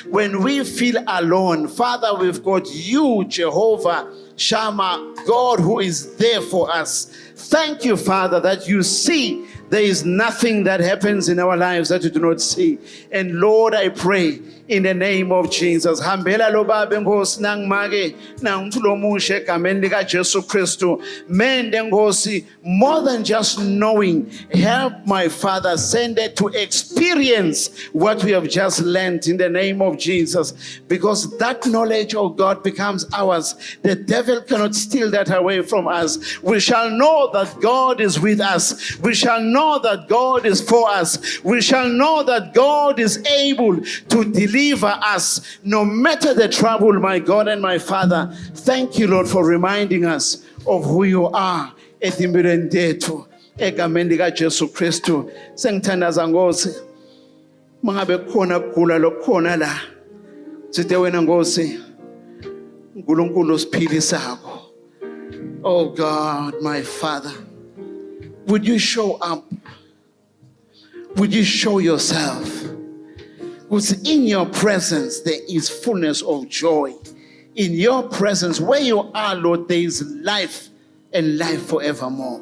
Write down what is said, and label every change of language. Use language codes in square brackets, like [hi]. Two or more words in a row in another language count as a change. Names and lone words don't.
[en] When we feel alone, Father, we've got you, Jehovah Shammah, God, who is there for us. Thank you, Father, that you see there is nothing that happens in our lives that you do not see. And Lord, I pray in the name of Jesus. [ss] Hambela lo baba Nkosi nangimake nangumntu lomusha egameni lika Jesu Kristu. Mende Nkosi, [en] more than just knowing, help my Father, send it to experience what we have just learned in the name of Jesus. Because that knowledge, oh God, becomes ours. The devil cannot steal that away from us. We shall know that God is with us. We shall know that God is for us. We shall know that God is able to deliver us no matter the trouble, my God and my Father. Thank you, Lord, for reminding us of who you are. [ss] Etimpilweni tethu egameni lika Jesu Kristu. Sengithandaza Nkosi mangabe khona kugula lokukhona la, sithi wena Nkosi uNkulunkulu siphilisako. [en] Oh God, my Father, would you show up? Would you show yourself? Because in your presence there is fullness of joy. In your presence, where you are, Lord, there is life and life forevermore.